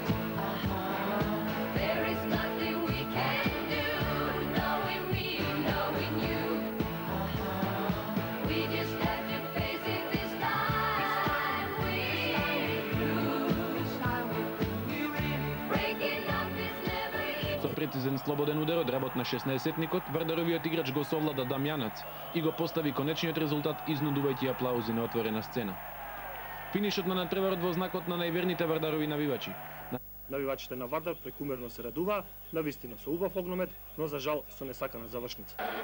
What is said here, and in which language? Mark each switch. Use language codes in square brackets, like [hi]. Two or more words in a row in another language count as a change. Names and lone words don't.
[en] There is nothing we can do. Knowing me, knowing you. We just have to face it this time. We lose. Breaking up is never easy. [mk] Со прецизен слободен удар од работ на 16-тникот, Вардаровиот играч го совлада Дамјанац и го постави конечниот резултат, изнудувајќи аплаузи на отворена сцена. Финишот на натпреварот во знакот на најверните Вардарови навивачи. Навивачите на Вардар прекумерно се радуваа, навистина со убав огномет, но за жал со несакана завршница.